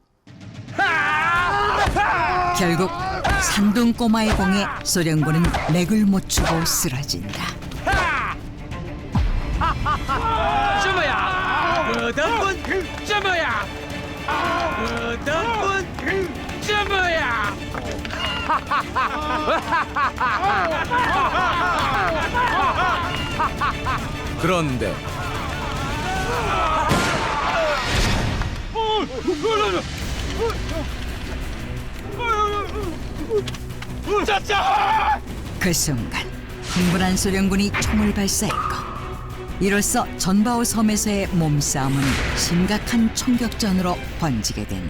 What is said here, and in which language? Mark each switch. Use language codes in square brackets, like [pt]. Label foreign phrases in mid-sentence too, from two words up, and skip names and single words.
[ko] 결국 산둥꼬마의 공에 소련군은 맥을 못 추고 쓰러진다. [zh] 这么样，我的棍这么样，我的棍这么样。 [ko] 그런데 그 순간 흥분한 소련군이 총을 발사했고 이로써 전바오 섬에서의 몸싸움은 심각한 총격전으로 번지게 된다.